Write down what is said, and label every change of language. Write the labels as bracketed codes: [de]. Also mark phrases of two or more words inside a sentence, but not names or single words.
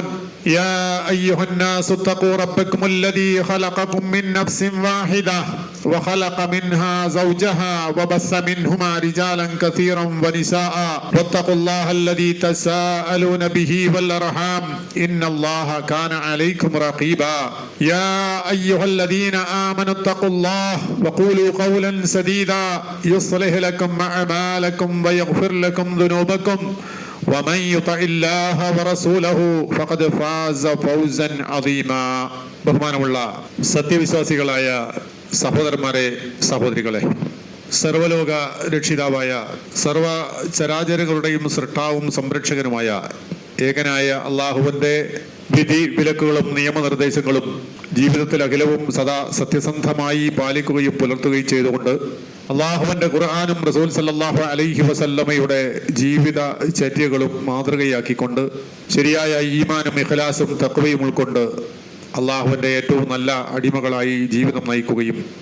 [ar] يا أيها الناس اتقوا ربكم الذي خلقكم من نفس واحدة وخلق منها زوجها وبث منهما رجالا كثيرا ونساء واتقوا الله الذي تساءلون به والأرحام إن الله كان عليكم رقيبا. يا أيها الذين آمنوا اتقوا الله وقولوا قولا سديدا يصلح لكم أعمالكم ويغفر لكم ذنوبكم ومن يطع الله ورسوله فقد فاز فوزا عظيما. [ml] ബഹുമാനമുള്ള സത്യവിശ്വാസികളായ സഹോദരന്മാരെ, സഹോദരികളെ, സർവലോക രക്ഷിതാവായ സർവ ചരാചരങ്ങളുടെയും സൃഷ്ടാവും സംരക്ഷകനുമായ ഏകനായ അള്ളാഹുവിൻ്റെ വിധി വിലക്കുകളും നിയമനിർദ്ദേശങ്ങളും ജീവിതത്തിൽ അഖിലവും സദാ സത്യസന്ധമായി പാലിക്കുകയും പുലർത്തുകയും ചെയ്തുകൊണ്ട് അള്ളാഹുവിൻ്റെ ഖുർആനും റസൂൽ [ar] صلى الله عليه وسلم [ml] ജീവിത ചര്യകളും മാതൃകയാക്കിക്കൊണ്ട് ശരിയായ ഈമാനും ഇഖ്ലാസും തഖ്വയും ഉൾക്കൊണ്ട് അള്ളാഹുവിൻ്റെ ഏറ്റവും നല്ല അടിമകളായി ജീവിതം നയിക്കുകയും